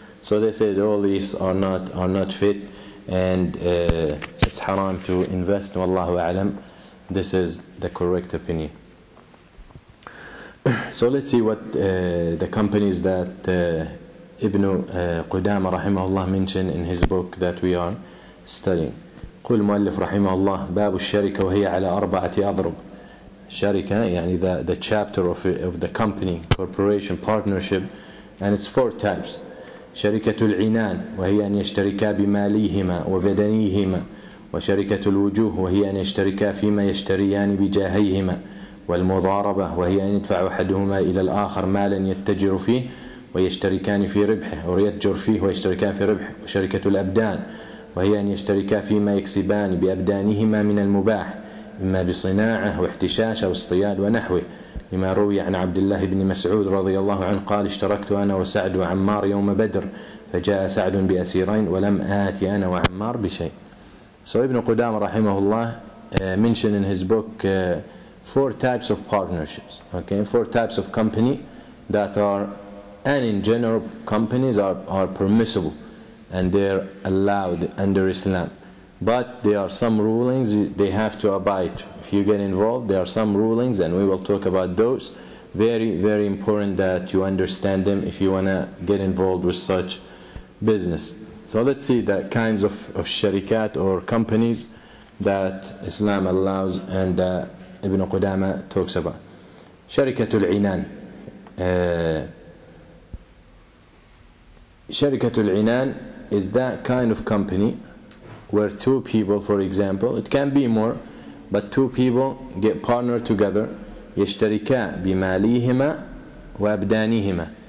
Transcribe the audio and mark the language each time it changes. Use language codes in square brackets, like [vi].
[en] So they said all these are not fit, and it's haram to invest. Wallahu a'lam. This is the correct opinion. So let's see what the companies that Ibn Qudama rahimahullah mentioned in his book that we are studying. [ar] قل مؤلف رحمه الله باب الشركة وهي على 4 أضرب. [en] Sharika, the chapter of the company, corporation, partnership, and it's 4 types. [ar] شركة العنان وهي أن يشتركا بماليهما وبدنيهما، وشركة الوجوه وهي أن يشتركا فيما يشتريان بجاهيهما، والمضاربة وهي أن يدفع أحدهما إلى الآخر مالا يتجر فيه ويشتركان في ربحه، أو يتجر فيه ويشتركان في ربحه. وشركة الأبدان وهي أن يشتركا فيما يكسبان بأبدانهما من المباح، إما بصناعة واحتشاش أو اصطياد ونحوه، لما روي عن عبد الله بن مسعود رضي الله عنه قال: اشتركت أنا وسعد وعمار يوم بدر، فجاء سعد بأسيرين ولم آتي أنا وعمار بشيء. [en] So Ibn Qudama rahimahullah mentioned in his book 4 types of partnerships, 4 types of company that are, and in general companies are permissible and they're allowed under Islam. But there are some rulings they have to abide. If you get involved, there are some rulings, and we will talk about those. Very, very important that you understand them if you want to get involved with such business. So let's see the kinds of sharikat or companies that Islam allows and Ibn Qudama talks about. Sharikatul Inan. Sharikatul Inan is that kind of company where 2 people, for example, it can be more, but 2 people get partnered together. [ar] يشتركا بماليهما وأبدانهما.